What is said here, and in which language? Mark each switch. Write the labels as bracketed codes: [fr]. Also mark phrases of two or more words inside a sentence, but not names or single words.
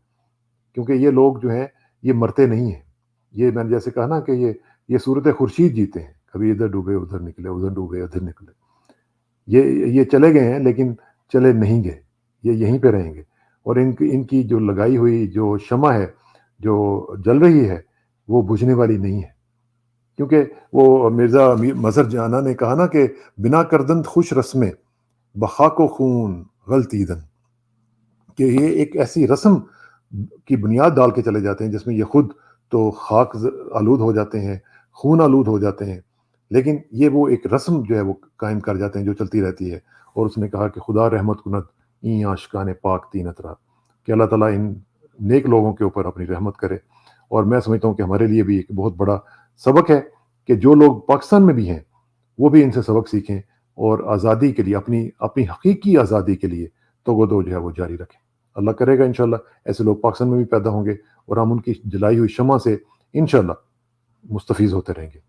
[ur] کیونکہ یہ لوگ جو ہیں یہ مرتے نہیں ہیں. یہ میں نے جیسے کہا نا کہ یہ صورت خورشید جیتے ہیں، کبھی ادھر ڈوبے ادھر نکلے، ادھر ڈوبے ادھر نکلے. یہ چلے گئے ہیں لیکن چلے نہیں گئے، یہ یہیں پہ رہیں گے. اور ان کی جو لگائی ہوئی جو شمع ہے جو جل رہی ہے وہ بجھنے والی نہیں ہے. کیونکہ وہ مرزا مظہر جانا نے کہا نا کہ [fa] بنا کردند خوش رسمیں بخاک و خون غلطیدن، [ur] کہ یہ ایک ایسی رسم کی بنیاد ڈال کے چلے جاتے ہیں جس میں یہ خود تو خاک آلود ہو جاتے ہیں، خون آلود ہو جاتے ہیں، لیکن یہ وہ ایک رسم جو ہے وہ قائم کر جاتے ہیں جو چلتی رہتی ہے. اور اس نے کہا کہ [fa] خدا رحمت کند این عاشقان پاک تینت را، [ur] کہ اللہ تعالیٰ ان نیک لوگوں کے اوپر اپنی رحمت کرے. اور میں سمجھتا ہوں کہ ہمارے لیے بھی ایک بہت بڑا سبق ہے کہ جو لوگ پاکستان میں بھی ہیں وہ بھی ان سے سبق سیکھیں اور آزادی کے لیے، اپنی حقیقی آزادی کے لیے توغدو جو ہے وہ جاری رکھیں. اللہ کرے گا انشاءاللہ ایسے لوگ پاکستان میں بھی پیدا ہوں گے اور ہم ان کی جلائی ہوئی شمع سے انشاءاللہ مستفیض ہوتے رہیں گے.